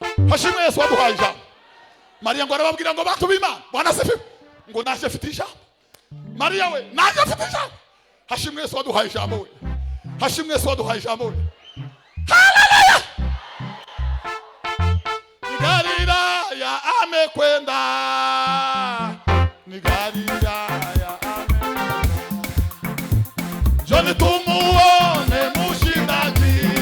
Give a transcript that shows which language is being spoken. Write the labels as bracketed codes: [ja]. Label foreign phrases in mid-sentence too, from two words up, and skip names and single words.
[rw] Hashimwe Yesu waduhaye ijambo. Mariya ngo arababwira ngo, "Bantu b'Imana, [sw] Bwana asifiwe." [rw] Ngo, "Naje mfite ijambo." Mariya we, "Naje mfite ijambo." Hashimwe Yesu waduhaye ijambo we. Hashimwe Yesu waduhaye ijambo we. Haleluya! [sw] Galilaya amekwenda. Ni Galilaya, amen. Njoni tumuone mshindaji.